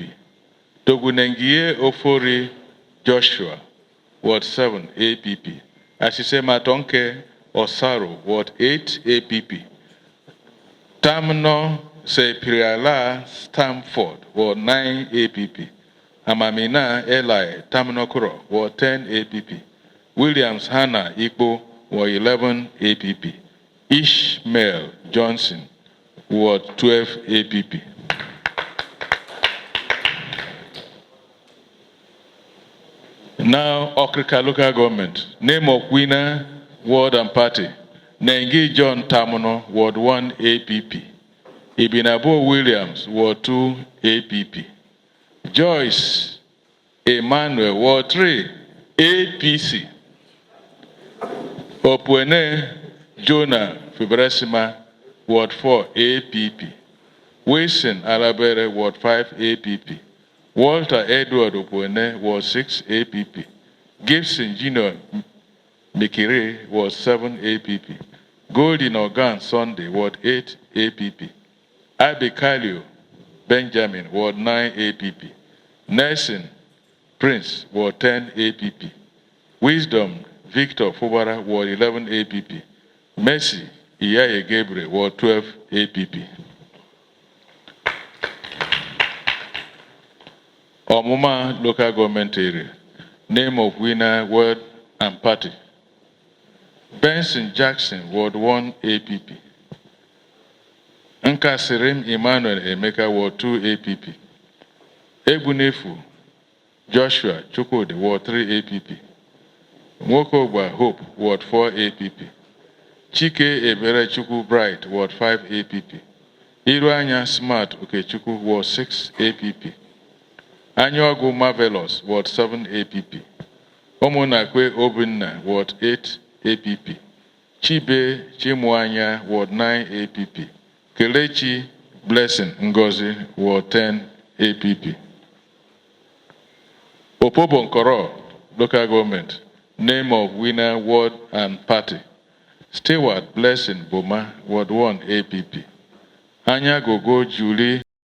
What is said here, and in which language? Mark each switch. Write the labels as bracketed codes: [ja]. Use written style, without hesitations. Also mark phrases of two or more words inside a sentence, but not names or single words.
[en] Togunengie Ofori Joshua, Ward 7 APP. Asisema Tonke Osaro, Ward 8 APP. Tamno Sepiriala Stamford, Ward 9 APP. Amamina Eli Tamnokuro, Ward 10 APP. Williams Hannah Igbo, Ward 11 APP. Ishmael Johnson, Ward 12 APP. Now, Okrika local government. Name of winner, ward and party. Nengi John Tamuno, Ward 1 APP. Ibinabo Williams, Ward 2 APP. Joyce Emmanuel, Ward 3 APC. Opwene Jonah Fibrasima, Ward 4 APP. Wilson Alabere, Ward 5 APP. Walter Edward Opwene, Ward 6 APP. Gibson Junior Mikire, Ward 7 APP. Golden Organ Sunday, Ward 8 APP. Abikalio Benjamin, Ward 9 APP. Nelson Prince, Ward 10 APP. Wisdom Victor Fubara, Ward 11 APP. Mercy Iyaye Gabriel, Ward 12 APP. Omuma local government area. Name of winner, word and party. Benson Jackson, Ward 1 APP. Nkasirim Emmanuel Emeka, Ward 2 APP. Ebunefu Joshua Chukwudi, Ward 3 APP. Nwokogba Hope, Ward 4 APP. Chike Ebere Chukwu Bright, Ward 5 APP. Iruanya Smart Okechukwu, Ward 6 APP. Anyogu Marvelous, Ward 7 APP. Omonakwe Obinna, Ward 8 APP. Chibe Chimwanya, Ward 9 APP. Kelechi Blessing Ngozi, Ward 10 APP. Opobo Nkoro, local government. Name of winner, ward and party. Stewart Blessing Boma, Ward 1 APP. Anya Gogo Julie